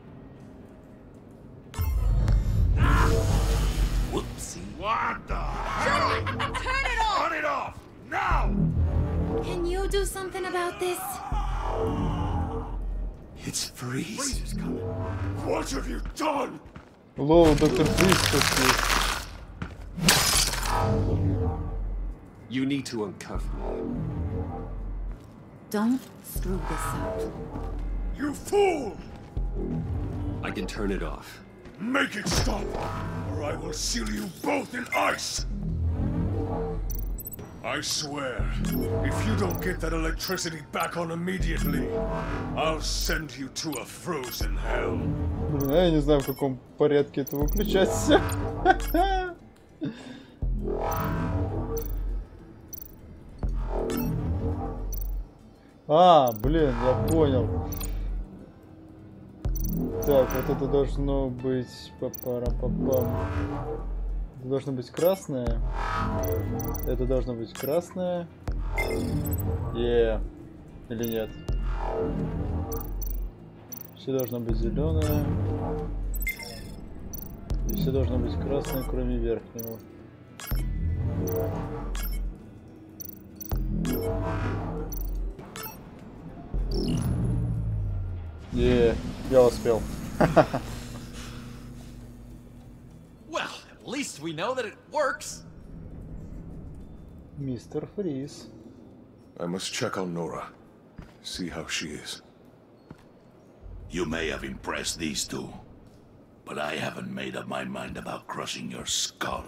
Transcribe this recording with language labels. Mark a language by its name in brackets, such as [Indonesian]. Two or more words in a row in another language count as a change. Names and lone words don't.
[English] Whoopsie. What the? Shut it! Turn it off! Turn it off! Now! Can you do something about this? It's Freeze. Freeze is coming. What have you done? [Russian] Лоу, доктор Фриз. [English] You need to uncuff me. Don't screw this up. You fool! I can turn it off. Make it stop, or I will seal you both in ice! I swear, if you don't get that electricity back on immediately, I'll send you to a frozen hell. [Russian] Блин, я не знаю, в каком порядке это выключать. А, блин, я понял. Так, вот это должно быть... Па-пара-па-пам. Это должно быть красное. Это должно быть красное. Или нет? Все должно быть зеленое. И все должно быть красное, кроме верхнего. Я успел. [English] Well, at least we know that it works. [Russian] Мистер Фриз. [English] I must check on Nora. See how she is. You may have impressed these two, but I haven't made up my mind about crushing your skull.